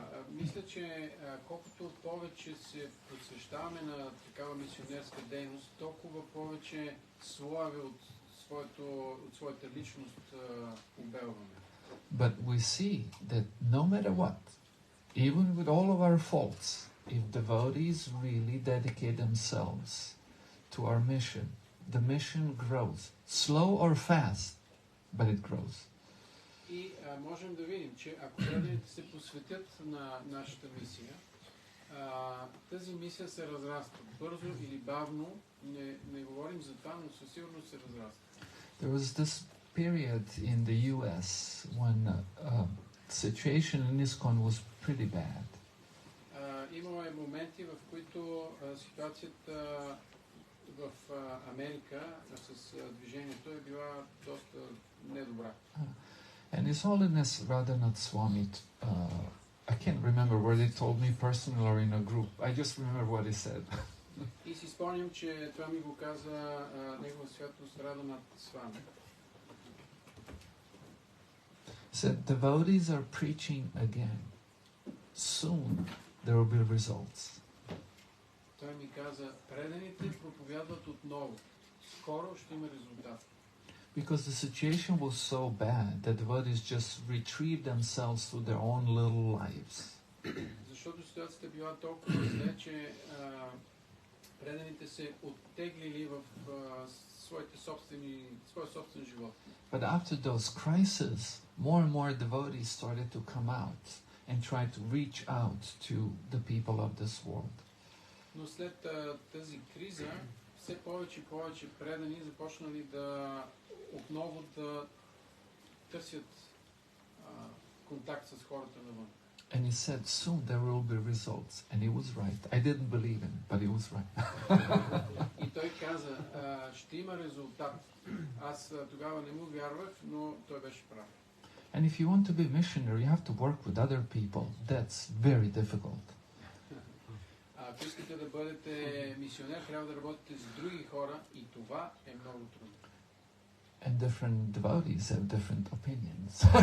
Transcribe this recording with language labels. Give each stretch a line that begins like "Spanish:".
Bulgarian: Мисля, че колкото повече се посвещаваме на такава мисионерска дейност, толкова повече слоеве от своята личност обелваме.
English: But we see that no matter what, even with all of our faults, if devotees really dedicate themselves to our mission, the mission grows. Slow or fast, but it grows.
Bulgarian: И можем да видим, че ако преданите се посветят на нашата мисия, тази мисия се разраства. Бързо или бавно, не говорим за това, но със сигурност се разраства.
English: There was this period in the US when situation in ISKCON was pretty bad.
Bulgarian: Имало моменти, в които ситуацията в Америка с движението е била доста недобра.
English: And His Holiness Radhanath Swami, I can't remember whether he told me personally or in a group. I just remember what he said.
Bulgarian: И си спомням, че това ми го каза Негова Святост Радханат Свами.
English: He said, devotees are preaching again. Soon there will be results.
Bulgarian: Той ми каза, преданите проповядват отново. Скоро ще има резултат.
English: Because the situation was so bad that devotees just retrieved themselves to their own little lives.
Bulgarian: Защото ситуацията била толкова зле, че преданите се оттеглили в своя собствен живот.
English: But after those crises, more and more devotees started to come out and try to reach out to the people of this world.
Bulgarian: Но след тази криза, все повече и повече предани започнали да отново да търсят контакт с хората навън.
English: And he said, soon there will be results. And he was right. I didn't believe him, but he was right.
Bulgarian: И той каза, ще има резултат. Аз тогава не му вярвах, но той беше прав.
English: And if you want to be a missionary, you have to work with other people. That's very difficult.
Bulgarian: Ако искате да бъдете мисионер, трябва да работите с други хора и това е много трудно.
English: And different devotees have different opinions.